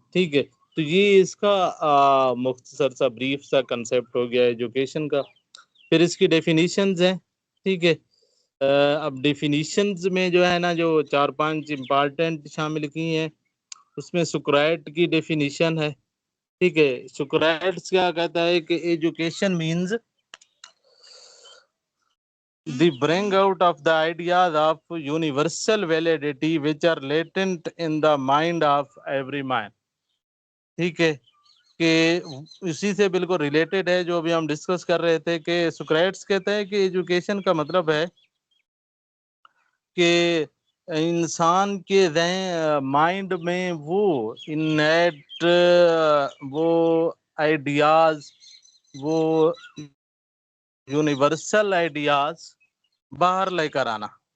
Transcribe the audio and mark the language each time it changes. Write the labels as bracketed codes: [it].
[ur] ٹھیک ہے, تو یہ اس کا مختصر سا بریف سا کنسیپٹ ہو گیا ایجوکیشن کا. پھر اس کی ڈیفینیشنز ہیں. ٹھیک ہے, اب ڈیفینیشنز میں جو ہے نا جو 4-5 امپارٹنٹ شامل کی ہیں, اس میں سکرائٹ کی ڈیفینیشن ہے. ٹھیک ہے, سکرائٹس کیا کہتا ہے کہ [en] Education means the bring out of the ideas of universal validity which are latent in the mind of every man. [ur] ٹھیک ہے, کہ اسی سے بالکل ریلیٹڈ ہے جو ابھی ہم ڈسکس کر رہے تھے کہ سکریٹس کہتا ہے کہ ایجوکیشن کا مطلب ہے کہ انسان کے مائنڈ میں وہ انیٹ وہ آئیڈیاز, وہ یونیورسل آئیڈیاز باہر لے کر آنا.